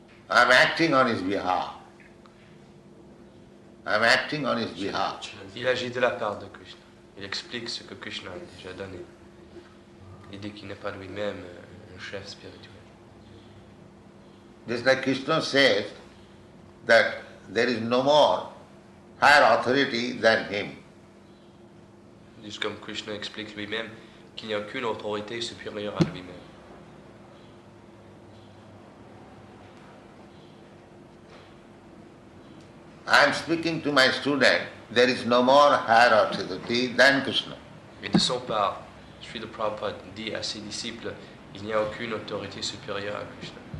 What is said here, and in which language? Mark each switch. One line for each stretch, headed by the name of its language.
English: I am acting on his behalf. I am acting on his behalf.
French: Il agit de la part de Krishna. Il explique ce que Krishna a déjà donné. Il dit qu'il n'est pas lui-même un chef spirituel.
English: Just like Krishna says that there is no more higher authority than him.
French: Juste comme Krishna explique lui-même qu'il n'y a aucune autorité supérieure à lui-même.
English: I am speaking to my student, there is no more higher authority than Krishna.
French: Et de son part, Srila Prabhupada dit à ses disciples, il n'y a aucune autorité supérieure à Krishna.